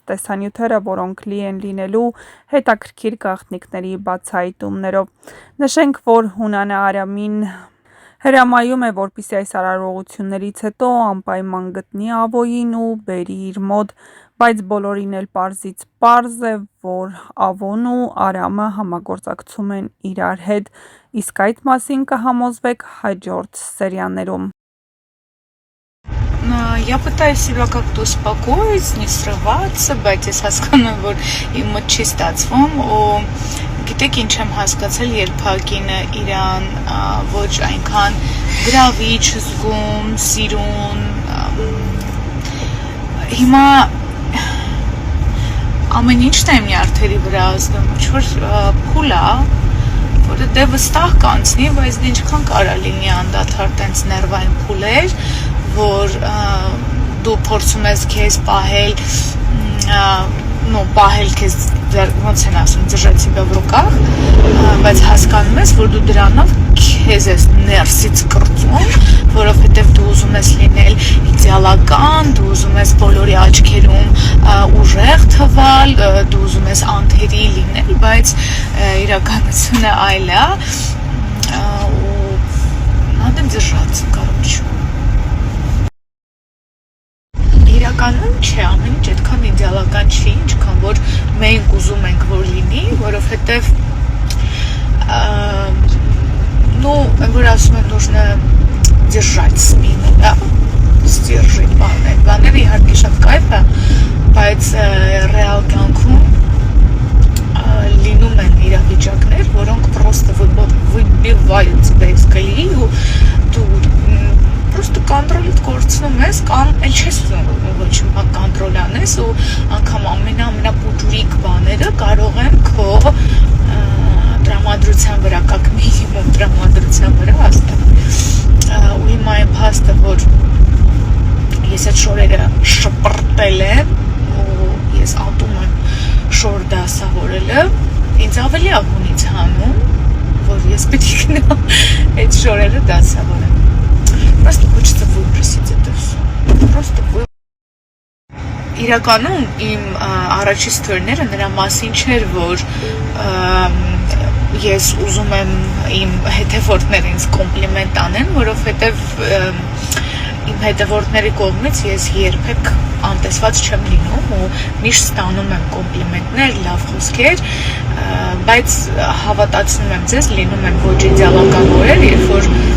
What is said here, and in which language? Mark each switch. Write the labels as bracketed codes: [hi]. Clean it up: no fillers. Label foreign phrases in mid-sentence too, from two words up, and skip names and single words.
[hy] տեսանյութերը, որոնք լի են լինելու հետաքրքիր գաղտնիքների բացահայտումներով։ Նշենք, որ Հունանը Արամին հրամայում է, որպեսզի այս արարողություններից հետո անպայման գտնի Ավոյին ու բերի իր մոտ, բայց բոլորին էլ պարզից պարզ է, որ Ավոն ու Արամը համագործակցում են իրար հետ, իսկ այդ մասին կհամոզվեք հաջորդ սերիաներում։ [ru] Я пытаюсь себя как-то успокоить, не срываться, [hy] բայց ես հասկանում եմ, որ իմ մոտ չի ստացվում ու գիտեք ինչ եմ հասկացել, երբ հակինը իրան ոչ այնքան գրավիչ զգում, սիրուն, հիմա ամեն ինչն եմ նյարդերի վրա ազդում, ինչ-որ փուլ է, որը դե վստահ կանցնի, բայց դե ինչքան կարա լինի անդադար տենց ներվային փուլեր, որ դու փորձում ես քեզ պահել, պահել քեզ ոնց են ասում, [ru] держать себя в руках, [hy] բայց հասկանում ես, որ դու դրանով քեզ ես ներսից կրծում, որովհետև դու ուզում ես լինել իդեալական, դու ուզում ես բոլորի աչքերում ուժեղ թվալ, դու ուզում ես անթերի լինել, բայց իրականությունը այլ է, ու [ru] надо держаться, короче. [hy] Իրականում չէ, ամեն ինչ այդքան իդեալական չի, ինչքան որ մենք уզում ենք, որ լինի, որովհետև որ ասում են, [ru] нужно держать спину, да, сдержать [hy] բաները իհարկե շատ կայֆ է, բայց ռեալ կյանքում լինում են իրավիճակներ, որոնք [ru] просто выбивают [hy] basically, ու դու просто կոնտրոլիդ կորցնում ես կամ էլ չես ուզում ոչ մի կոնտրոլ անես ու անգամ ամենապուտուրիկ բաները կարող են քո տրամադրության վրա, [ru] как минимум [hy] տրամադրության վրա հասնել ու հիմա այն փաստը, որ ես այդ շորերը շպրտել եմ ու ես ատում եմ շոր դասավորելը, ինձ ավելի աղունից հանում, որ ես պետք է գնամ այդ շորերը դասավորեմ. [ru] Просто хочется выбросить это все. [hy] Просто իրականում իմ առաջի ստորները նրա մասին չէր, որ ես ուզում եմ իմ հետևորդները ինձ կոմպլիմենտ անեն, որովհետև իմ հետևորդների կողմից ես երբեք անտեսված չեմ լինում ու միշտ ստանում եմ կոմպլիմենտներ, լավ խոսքեր, բայց հավատացնում եմ ձեզ, լինում են ոչ իդեալական օրեր, երբ որ